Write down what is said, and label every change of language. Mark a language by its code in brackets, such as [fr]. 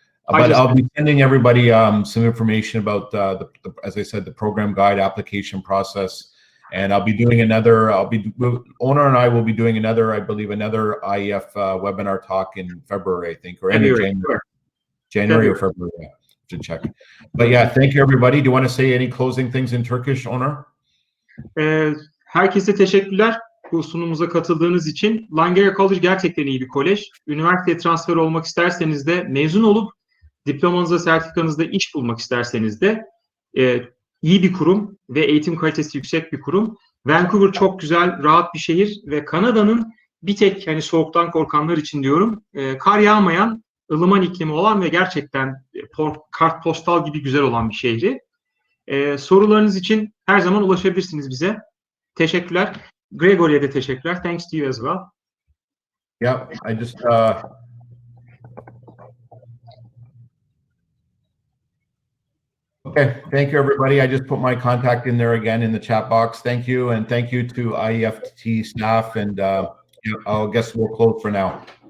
[en] But I'll be sending everybody some information about the, as I said, the program guide application process, and I'll be doing another. Owner and I will be doing another, I believe, another IEF webinar talk in February, I think, or end of January or February. Yeah, to check. But yeah, thank you, everybody. Do you want to say any closing things in Turkish, Owner? [tr] Herkese teşekkürler bu sunumumuza katıldığınız için. Langara College gerçekten iyi bir kolej. Üniversiteye transfer olmak isterseniz de, mezun olup diplomanızda, sertifikanızda iş bulmak isterseniz de iyi bir kurum ve eğitim kalitesi yüksek bir kurum. Vancouver çok güzel, rahat bir şehir ve Kanada'nın bir tek, hani soğuktan korkanlar için diyorum, kar yağmayan, ılıman iklimi olan ve gerçekten kartpostal gibi güzel olan bir şehri. Sorularınız için her zaman ulaşabilirsiniz bize. Teşekkürler. Gregory'e de teşekkürler. [en] Thanks to you as well. Yeah, I just okay, thank you, everybody. I just put my contact in there again in the chat box. Thank you, and thank you to IEFT staff, and I guess we'll close for now.